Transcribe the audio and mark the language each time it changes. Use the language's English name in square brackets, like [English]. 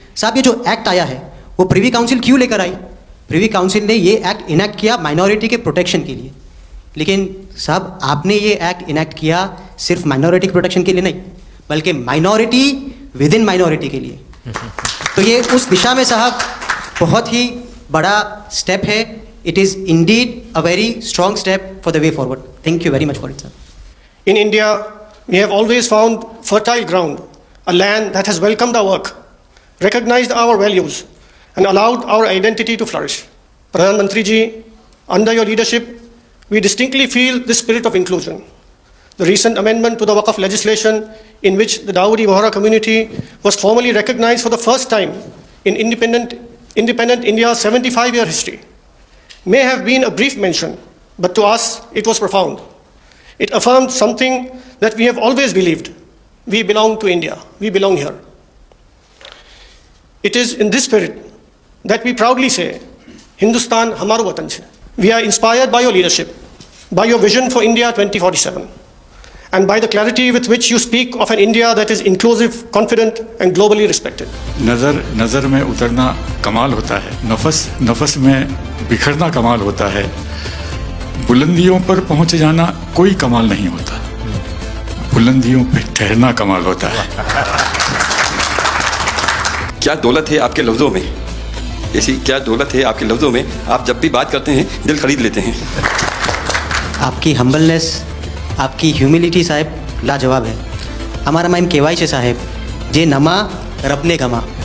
[Hindi] साहब, ये जो एक्ट आया है वो प्रिवी काउंसिल क्यों लेकर आई? प्रिवी काउंसिल ने ये एक्ट इनैक्ट किया माइनॉरिटी के प्रोटेक्शन के लिए, लेकिन साहब आपने ये एक्ट इनैक्ट किया सिर्फ माइनॉरिटी के प्रोटेक्शन के लिए नहीं, बल्कि माइनॉरिटी विद इन माइनॉरिटी के लिए। तो ये उस दिशा में साहब बहुत ही बड़ा स्टेप है। [English] It is indeed a very strong step for the way forward. Thank you very much for it sir. In India, we have always found fertile ground, a land that has welcomed our work, recognized our values, and allowed our identity to flourish. Pradhan Mantri ji, under your leadership, we distinctly feel this spirit of inclusion. The recent amendment to the Waqf legislation, in which the Dawoodi Bohra community was formally recognized for the first time in independent India's 75-year history, may have been a brief mention, but to us it was profound. It affirmed something that we have always believed. We belong to India. We belong here. It is in this spirit that we proudly say, Hindustan हमारा वतन है. We are inspired by your leadership, by your vision for India 2047, and by the clarity with which you speak of an India that is inclusive, confident, and globally respected. [Hindi] नजर में उतरना कमाल होता है, नफस में बिखरना कमाल होता है, बुलंदियों पर पहुंच जाना कोई कमाल नहीं होता, बुलंदियों पे ठहरना कमाल होता है. क्या दौलत है आपके लफ्ज़ों में, ऐसी क्या दौलत है आपके लफ्ज़ों में, आप जब भी बात करते हैं दिल खरीद लेते हैं. आपकी हम्बलनेस, आपकी ह्यूमिलिटी साहेब लाजवाब है. हमारा माइम केवाई છે સાહેબ, જે નમા રબને ગમા.